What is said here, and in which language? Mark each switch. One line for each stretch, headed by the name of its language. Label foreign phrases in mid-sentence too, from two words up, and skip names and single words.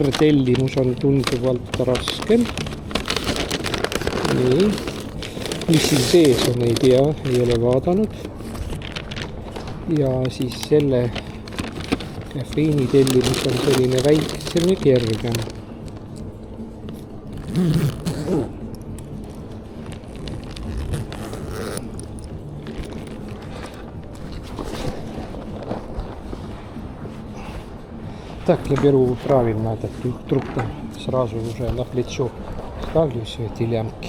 Estonian: tellimus on tunduvalt raskem. Nii, mis siin sees on, ei tea, ei ole vaadanud. Ja siis selle kafeiini tellimus on selline väike, selline kergem.
Russian: Так, я беру правильно этот трубку, сразу уже на плечо ставлю все эти лямки.